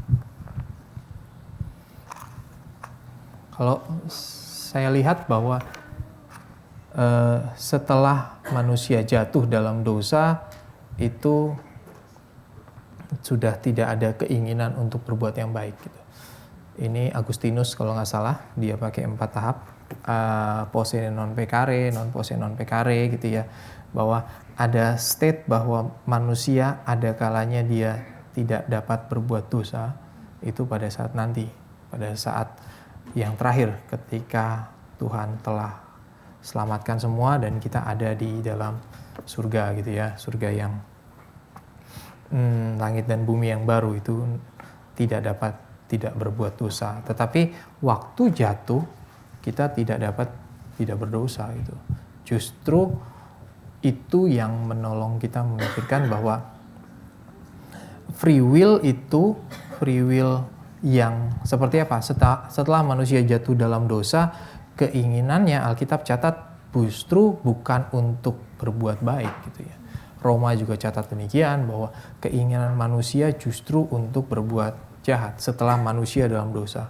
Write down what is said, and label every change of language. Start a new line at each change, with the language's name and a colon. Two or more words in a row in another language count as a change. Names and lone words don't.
Indonesian: Kalau saya lihat bahwa setelah manusia jatuh dalam dosa itu sudah tidak ada keinginan untuk berbuat yang baik gitu. Ini Agustinus kalau nggak salah dia pakai 4 tahap,
Latin: posse non peccare, non posse non
Indonesian: peccare gitu ya, bahwa ada state bahwa manusia ada kalanya dia tidak dapat berbuat dosa itu pada saat nanti, pada saat yang terakhir ketika Tuhan telah selamatkan semua dan kita ada di dalam surga gitu ya, surga yang langit dan bumi yang baru itu tidak berbuat dosa. Tetapi waktu jatuh kita tidak berdosa itu. Justru itu yang menolong kita memikirkan bahwa
English: free will
Indonesian: itu
English: free will
Indonesian: yang seperti apa? Setelah manusia jatuh dalam dosa, keinginannya Alkitab catat justru bukan untuk berbuat baik gitu ya. Roma juga catat demikian bahwa keinginan manusia justru untuk berbuat jahat setelah manusia dalam dosa.